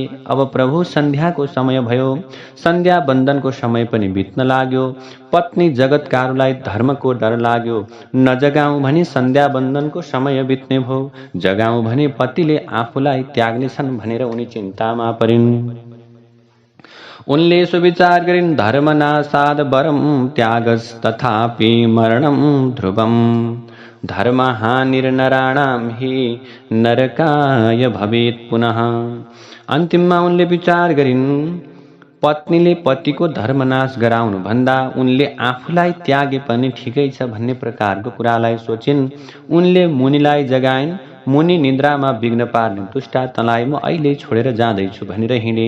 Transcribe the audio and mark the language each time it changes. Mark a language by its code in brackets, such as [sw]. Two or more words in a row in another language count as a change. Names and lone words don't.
[ne] अब प्रभु सन्ध्याको समय भयो। सन्ध्या बन्दनको समय पनि बित्न लाग्यो। पत्नी जगतकारुलाई धर्मको डर लाग्यो। नजगाउँ भने सन्ध्या बन्दनको समय बित्ने भयो, जगाउँ भने पतिले आफूलाई त्याग्नेछन् भनेर उनी चिन्तामा परिन्। उनले सुविचार गरिन्, [sa] धर्मनाशाद वरम त्यागस्तथापि मरणं ध्रुवम्। धर्महानिर्नराणां हि नरकाय भवेत् पुनः। [ne] अन्तिममा उनले विचार गरिन्, पत्नीले पतिको धर्मनाश गराउनु भन्दा उनले आफूलाई त्यागे पनि ठिकै छ भन्ने प्रकारको कुरालाई सोचिन्। उनले मुनिलाई जगाइन्। मुनि निद्रामा विघ्न पार्ने दुष्टा, तँलाई म अहिले छोडेर जाँदैछु भनेर हिँडे।